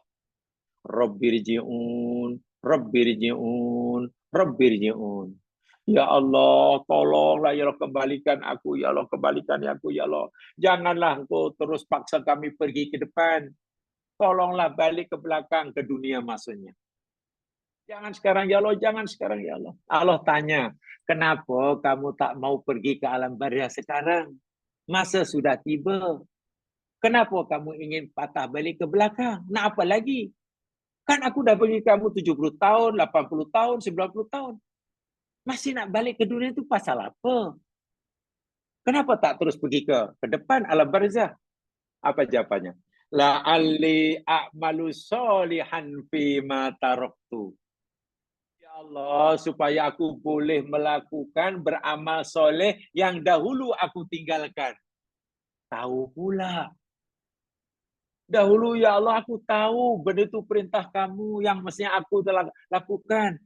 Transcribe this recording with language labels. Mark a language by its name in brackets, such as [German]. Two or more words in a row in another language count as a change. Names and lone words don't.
[Arabic] Rabbirji'un, Rabbirji'un, Rabbirji'un. [Malay] Ya Allah, tolonglah ya Allah, kembalikan aku, ya Allah, kembalikan aku, ya Allah. Janganlah engkau terus paksa kami pergi ke depan. Tolonglah balik ke belakang, ke dunia maksudnya. Jangan sekarang ya Allah, jangan sekarang ya Allah. Allah tanya, kenapa kamu tak mau pergi ke alam barzah sekarang? Masa sudah tiba. Kenapa kamu ingin patah balik ke belakang? Nak apa lagi? Kan aku dah bagi kamu 70 tahun, 80 tahun, 90 tahun. Masih nak balik ke dunia itu pasal apa? Kenapa tak terus pergi ke depan alam barzah? Apa jawabannya? [Arabic] La'alli a'malu solihan fima taraktu. [Malay] Allah, supaya aku boleh melakukan beramal soleh yang dahulu aku tinggalkan. Tahu pula. Dahulu ya Allah aku tahu benda itu perintah kamu yang mestinya aku telah lakukan.